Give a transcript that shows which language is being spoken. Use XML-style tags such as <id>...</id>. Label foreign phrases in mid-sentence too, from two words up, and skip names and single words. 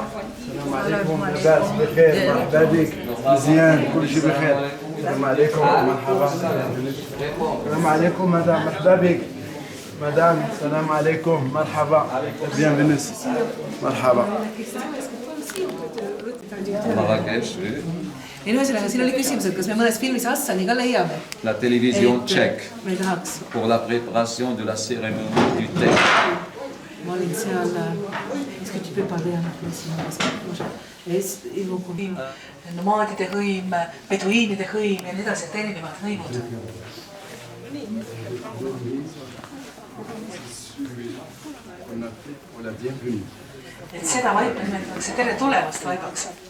<ar>السلام عليكم لاباس بخير مرحبا بك مزيان كل شيء بخير. السلام عليكم مرحبا. السلام عليكم مدام مرحبا بك مدام. السلام عليكم مرحبا.</ar> <fr>bienvenue. مرحبا. Marrakech, oui.</fr> <et>Ja ühesõnaga, siin oli küsimus, et kas me mõnes filmis Hassani ka leiame.</et> <fr>La télévision tchèque</fr> <et>Me tahaks.</et> <fr>pour la préparation de la cérémonie du thé.</fr> <et>Ma olin seal,</et> <fr>est-ce que tu peux parler un peu siin?</fr> <et>Nomaadide hõim, peduiinide hõim ja nii edasi, et erinevad hõimud. Et seda vaipa nimetatakse tere tulemast vaibaks.</et>